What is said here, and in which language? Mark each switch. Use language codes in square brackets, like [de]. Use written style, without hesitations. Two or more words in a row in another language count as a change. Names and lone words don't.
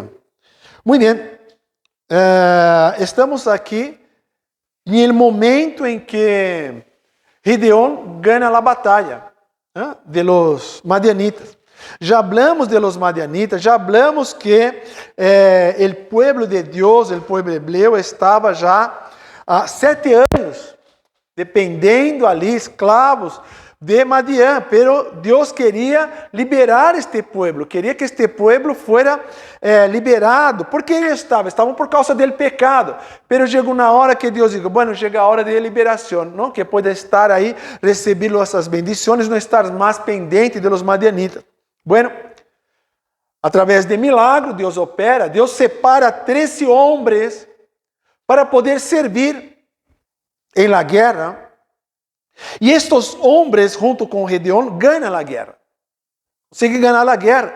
[es] Muy bien. [pt] Estamos aqui em [es] el momento [pt] em que Gideón gana a batalha [es] de los madianitas. [pt] Já [es] hablamos de los madianitas, [pt] já hablamos que o pueblo de Deus, o pueblo hebreu, estava já há 7 anos dependendo ali, escravos de Madian, pero Deus queria liberar este pueblo, queria que este [es] pueblo fuera liberado. ¿Por qué [pt] eles estavam? Estavam por causa do pecado, pero chegou na hora que Deus [es] dijo, bueno, [pt] chega a hora de liberação, ¿no? [es] Que pueda [pt] estar aí, receber essas bendições, não estar mais pendente [es] de los madianitas. Bueno, [pt] através de milagro, Deus opera, Deus separa 13 homens para poder servir em [es] la guerra. [pt] E estes homens, junto com Gideón, ganham a guerra. Conseguem ganhar a guerra.